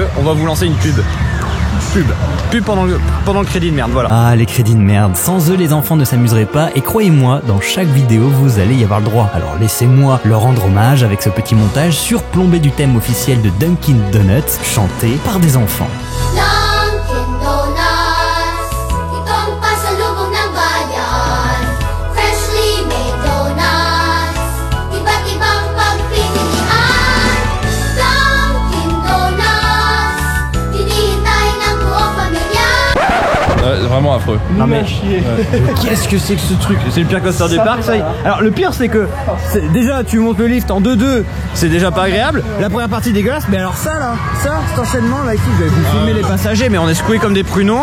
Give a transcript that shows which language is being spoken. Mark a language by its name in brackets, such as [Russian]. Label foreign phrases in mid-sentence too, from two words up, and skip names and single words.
[French] On va vous lancer une pub. Pub pendant le crédit de merde, voilà. Ah, les crédits de merde. Sans eux, les enfants ne s'amuseraient pas. Et croyez-moi, dans chaque vidéo, vous allez y avoir le droit. Alors laissez-moi leur rendre hommage avec ce petit montage surplombé du thème officiel de Dunkin' Donuts, chanté par des enfants. [Filipino] Dunkin' Donuts, itong pasalubong ng bayan. [English] Freshly made donuts, [Filipino] iba't ibang pagpipilian. Dunkin' Donuts, hinihintay ng buong pamilya. [French] Ouais, vraiment affreux. Non mais qu'est-ce que c'est que ce truc? C'est le pire coaster du parc ça. Alors le pire c'est que déjà tu montes le lift en 2-2, c'est déjà pas agréable. La première partie dégueulasse, mais alors ça là, cet enchaînement là ici, je vais vous filmer les passagers, mais on est secoués comme des pruneaux.